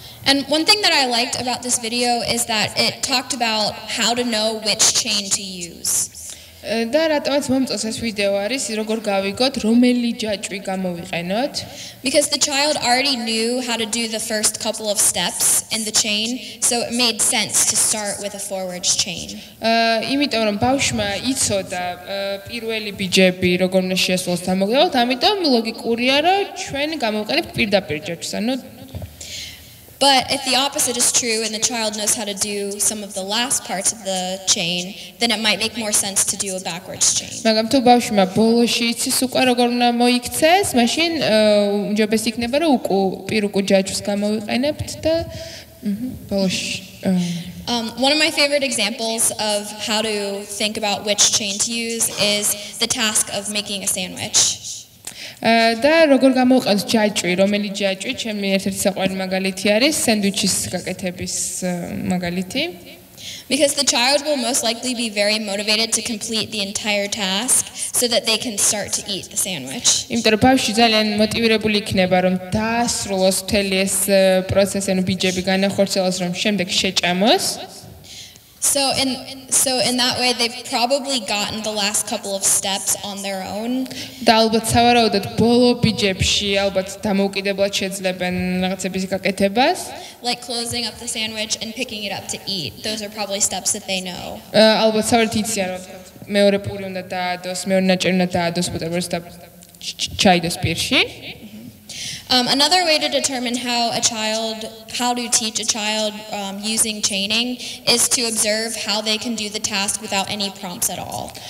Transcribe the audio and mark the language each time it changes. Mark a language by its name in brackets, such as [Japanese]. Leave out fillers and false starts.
[English] And one thing that I liked about this video is that it talked about how to know which chain to use. [Georgian] და რატომაც მომწონს ეს ვიდეო არის როგორ გავიგოთ რომელი ჯაჭვი გამოვიყენოთ. [English] Because the child already knew how to do the first couple of steps in the chain, so it made sense to start with a forwards chain. [Georgian] იმიტომ რომ ბავშვმა იცოდა პირველი ბიჯები როგორ უნდა შეასრულოს დამოუკიდებლად, ამიტომ ლოგიკურია რომ ჩვენ გამოვიყენებთ პირდაპირ ჯაჭვს. ანუ [English] But if the opposite is true and the child knows how to do some of the last parts of the chain, then it might make more sense to do a backwards chain. [Georgian] მაგრამ თუ ბავშვმა ბოლოში იცის უკვე როგორ უნდა მოიქცეს, მაშინ უმჯობესი იქნება რომ პირუკუ ჯაჭვს გამოვიყენებთ და ბოლოში [English] One of my favorite examples of how to think about which chain to use is the task of making a sandwich. [Georgian] და როგორ გამოვყენს ჯაჭვი, რომელი ჯაჭვი, ჩემი ერთ-ერთი საყვარელი მაგალითი არის სენდვიჩის გაკეთების მაგალითი. [English] Because the child will most likely be very motivated to complete the entire task so that they can start to eat the sandwich. [Georgian] იმიტომ რომ ბავშვი ძალიან მოტივირებული იქნება რომ დაასრულოს მთელი ეს პროცესი, ანუ ბიჯები განახორციელოს, რომ შემდეგ შეჭამოს. [English] So in that way they've probably gotten the last couple of steps on their own. [Georgian] და ალბათ სავარაუდოდ ბოლო ბიჯებში ალბათ დამოუკიდებლად შეძლებენ რაღაცების გაკეთებას. [English] Like closing up the sandwich and picking it up to eat. Those are probably steps that they know. [Georgian] ალბათ სავარაუდოდ იციან რომ მეორე პური უნდა დაადოს, მეორე ნაჭერი უნდა დაადოს ბუტერბროდს და ჩაიდოს პირში. [English] Another way to determine how to teach a child using chaining is to observe how they can do the task without any prompts at all.